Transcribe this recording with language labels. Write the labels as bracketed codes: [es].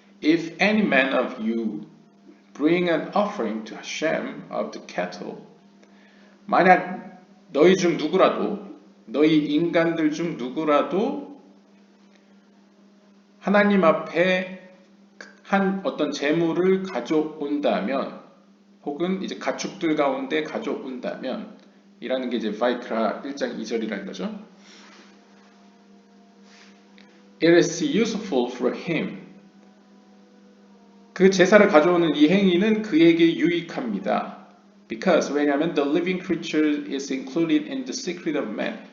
[en] If any man of you bring an offering to Hashem of the cattle. [ko] 만약 너희 중 누구라도, 너희 인간들 중 누구라도 하나님 앞에 한 어떤 재물을 가져온다면, 혹은 이제 가축들 가운데 가져온다면, 이라는 게 이제 바이크라 1장 2절이라는 거죠. [en] It is useful for him. [ko] 그 제사를 가져오는 이 행위는 그에게 유익합니다. [en] Because [ko] 왜냐하면 [en] the living creature is included in the secret of man.